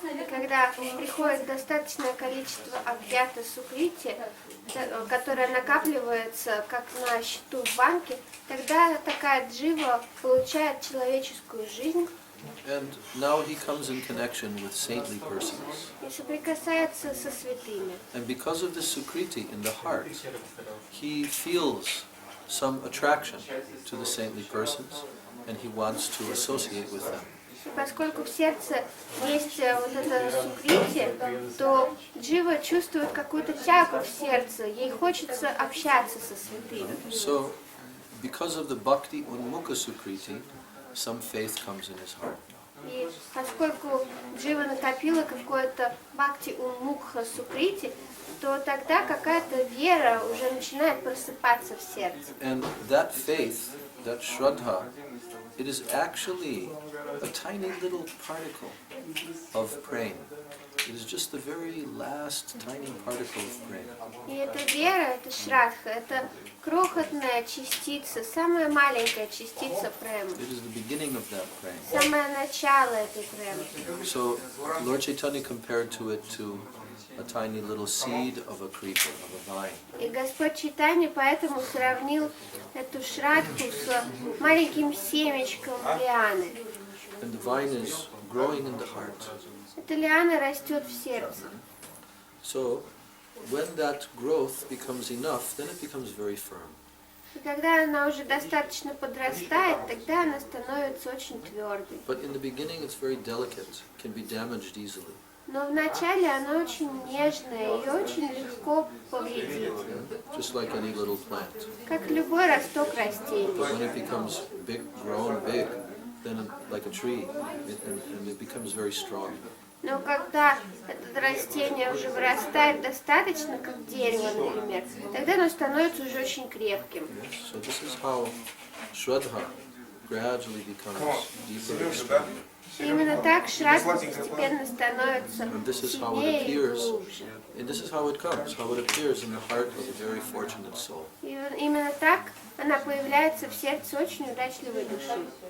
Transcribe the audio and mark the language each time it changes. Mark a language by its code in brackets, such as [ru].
[ru] Когда приходит достаточное количество агьята сукрити, которое накапливается как на счету в банке, тогда такая джива получает человеческую жизнь. [en] And now he comes in connection with saintly persons. [ru] И соприкасается со святыми. [en] And because of the sukriti in the heart, he feels some attraction to the saintly persons, and he wants to associate with them. [ru] И поскольку в сердце есть вот это сукрити, то джива чувствует какую-то тягу в сердце, ей хочется общаться со святыми. [en] So, because of the bhakti unmukha sukriti, some faith comes in his heart. [ru] И поскольку джива накопила какое-то бхакти унмукха сукрити, то тогда какая-то вера уже начинает просыпаться в сердце. [en] And that faith, that shraddha, it is actually a tiny little particle of prema. It is just the very last tiny particle of prema. [ru] И эта вера, это шрадха, это крохотная частица, самая маленькая частица премы. [en] It is the beginning of that prema. [ru] Самое начало этой премы. [en] So Lord Chaitanya compared to it to a tiny little seed of a creeper, of a vine. [ru] И Господь Чайтанья поэтому сравнил эту шрадху с маленьким семечком лианы. [en] And the vine is growing in the heart. [ru] Эта лиана растет в сердце. [en] So when that growth becomes enough, then it becomes very firm. [ru] И когда она уже достаточно подрастает, тогда она становится очень твердой. [en] But in the beginning it's very delicate, can be damaged easily. [ru] Но вначале она очень нежная и очень легко повредить. [en] Just like any little plant. [ru] Как любой росток растений. [en] But when it becomes big, grown big, then like a tree, and it becomes very strong. [ru] Но когда это растение уже вырастает достаточно, как дерево, например, тогда оно становится уже очень крепким. [en] So this is how Shraddha gradually becomes deeper and stronger. [ru] И именно так шрадха постепенно становится [en] And this is how it [ru] сильнее и [en] appears, [ru] глубже. [en] and this is how it comes, how it appears in the heart of a very fortunate soul. [ru] И именно так она появляется в сердце очень удачливой души.